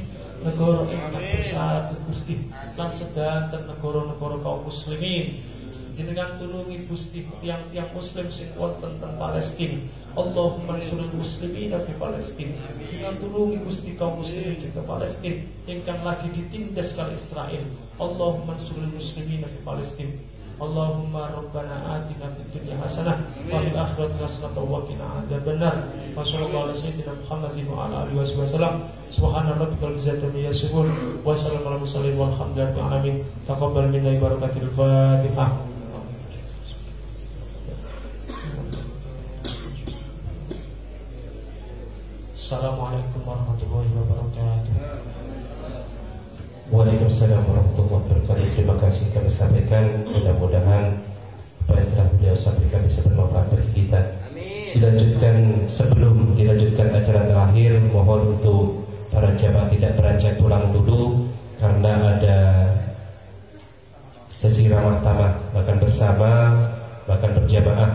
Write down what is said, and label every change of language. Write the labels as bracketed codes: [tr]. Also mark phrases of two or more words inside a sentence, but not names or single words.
[jv] Negara ingkang bersatu Gusti lan sedanten negara-negara kaum muslimin, jenengan tulungi Gusti tiang-tiang muslim sing wonten teng Palestina. [ar] اللهم انصر المسلمين في فلسطين. [jv] Jenengan tulungi Gusti kaum muslimin sing teng Palestina ingkang lagi ditindas kali Israel. [ar] اللهم انصر المسلمين في فلسطين. اللهم ربنا آتنا في الدنيا حسنة وفي الآخرة حسنة وقنا عذاب النار. وصلى الله على سيدنا محمد وعلى آله وسلم. سبحان ربك العزة عما يصفون وسلام على المرسلين والحمد لله رب العالمين. تقبل منا بركة الفاتحة. السلام عليكم ورحمة الله وبركاته. وعليكم السلام ورحمة الله وبركاته. [id] Terima kasih kami sampaikan. Mudah-mudahan apa yang telah beliau sampaikan bisa bermanfaat bagi kita. Sebelum dilanjutkan acara terakhir, mohon untuk para jamaah tidak beranjak pulang dulu karena ada sesi ramah tamah, makan bersama, makan berjamaah.